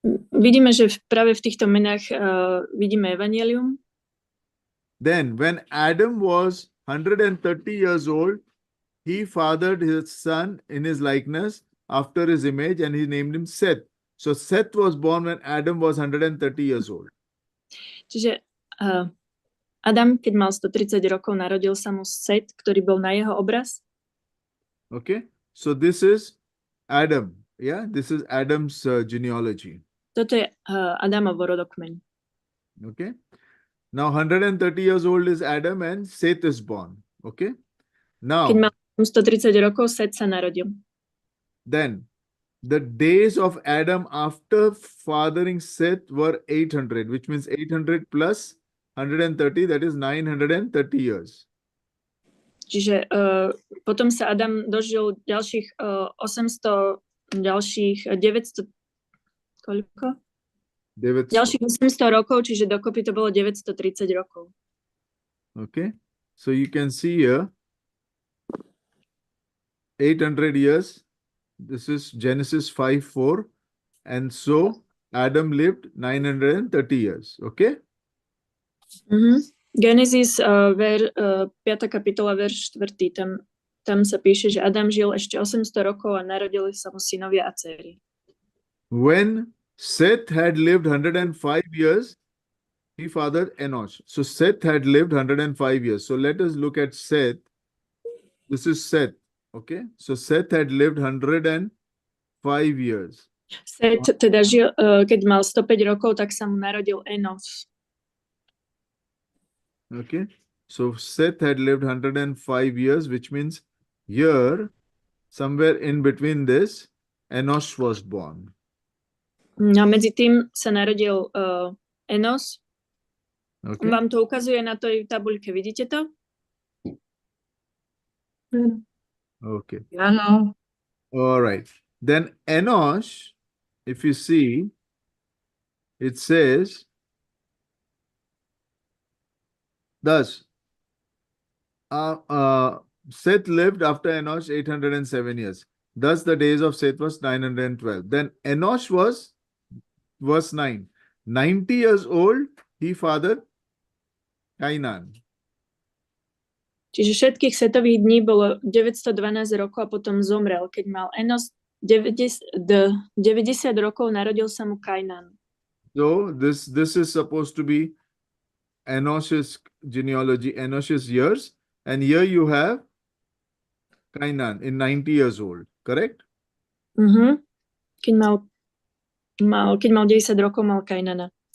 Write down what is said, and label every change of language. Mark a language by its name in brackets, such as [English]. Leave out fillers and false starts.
[Slovak] Vidíme, že práve v týchto menách vidíme evanjelium. [English] Then, when Adam was 130 years old, he fathered his son in his likeness after his image, and he named him Seth. So Seth was born when Adam was 130 years old. [Slovak] Čiže Adam, keď mal 130 rokov, narodil sa mu Set, ktorý bol na jeho obraz. [English] Okay, so this is Adam. Yeah, this is Adam's genealogy. [Slovak] Toto je Adamovo rodokmeň. [English] Okay, now 130 years old is Adam and Seth is born. Okay, now [Slovak] keď mal 130 rokov, Set sa narodil. [English] Then the days of Adam after fathering Seth were 800, which means 800 plus 130, that is 930 years. [Slovak] Čiže potom sa Adam dožil ďalších 800, ďalších 900, koľko? 900. Ďalších 800 rokov, čiže dokopy to bolo 930 rokov. [English] Okay, so you can see here 800 years. This is Genesis 5:4, and so Adam lived 930 years. Okay. [Slovak] Genesis 5. kapitola, verš 4. Tam sa píše, že Adam žil ešte 800 rokov a narodili sa mu synovia a dcery. [English] When Seth had lived 105 years, he fathered Enosh. So Seth had lived 105 years. So let us look at Seth. This is Seth. Okay. So Seth had lived 105 years. [Slovak] Seth teda žil, keď mal 105 rokov, tak sa mu narodil Enos. [English] Okay. So Seth had lived 105 years, which means here, somewhere in between this, Enosh was born. [Slovak] A medzi tým sa narodil Enos. [English] Okay. [Slovak] Vám to ukazuje na tej tabuľke, vidíte to? [English] Okay. [Slovak] Áno. [English] All right. Then Enosh, if you see, it says, thus, Seth lived after Enosh 807 years. Thus, the days of Seth was 912. Then Enosh was, verse 9, 90 years old, he fathered Cainan. [Slovak] Čiže všetkých Setových dní bolo 912 rokov a potom zomrel. Keď mal Enos 90 rokov, narodil sa mu Kainan. [English] So, this is supposed to be Enosh's genealogy, Enosh's years. And here you have Cainan in 90 years old, correct? [Slovak] Keď mal 90 rokov, mal Kainana.